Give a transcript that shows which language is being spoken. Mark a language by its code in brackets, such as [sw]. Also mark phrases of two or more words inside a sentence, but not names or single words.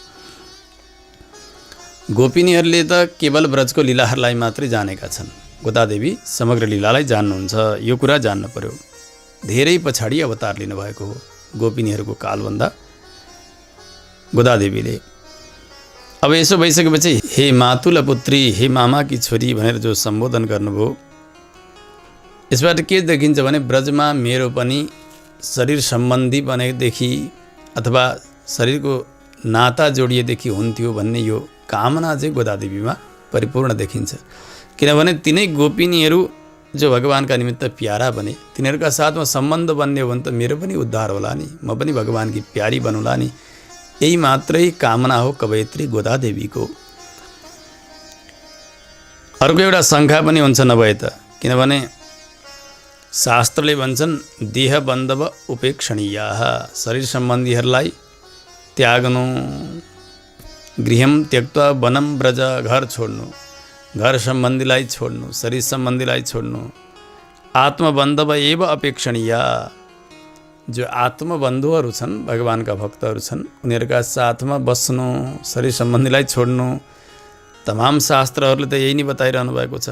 [ne] गोपिनीहरूले त केवल ब्रजको लीलाहरूलाई मात्रै जानेका छन्, गोदादेवी समग्र लीलालाई जान्नुहुन्छ। यो कुरा जान्नु पर्यो। धेरै पछाडि अवतार लिनुभएको हो गोपिनीहरूको कालभन्दा गोदादेवीले। अब यसो भइसकेपछि [sa] हे मातुल पुत्री, [ne] हे मामाकी छोरी भनेर जो सम्बोधन गर्नुभयो, यसबाट के देखिन्छ भने ब्रजमा मेरो पनि शरीर सम्बन्धी बनेदेखि अथवा शरीरको नाता जोडिएदेखि हुन्थ्यो भन्ने यो कामना चाहिँ गोदादेवीमा परिपूर्ण देखिन्छ। किनभने तिनै गोपिनीहरू जो भगवानका निमित्त प्यारा बने, तिनीहरूका साथमा सम्बन्ध बन्ने हो भने त मेरो पनि उद्धार होला नि, म पनि भगवानकी प्यारी बनुला नि। यही मात्रै कामना हो कवयित्री गोदादेवीको। अर्को एउटा शङ्का पनि हुन्छ नभए त, किनभने शास्त्रले भन्छन् [sa] देह बन्धव उपेक्षणीया, [ne] शरीर सम्बन्धीहरूलाई त्याग्नु, [sa] गृहम त्यक्त्वा वनम ब्रज, [ne] घर छोड्नु, घर सम्बन्धीलाई छोड्नु, शरीर सम्बन्धीलाई छोड्नु। [sa] आत्मबन्धव एव अपेक्षणीय, [ne] जो आत्मबन्धुहरू छन्, भगवानका भक्तहरू छन्, उनीहरूका साथमा बस्नु, शरीर सम्बन्धीलाई छोड्नु। तमाम शास्त्रहरूले त यही नै बताइरहनु भएको छ।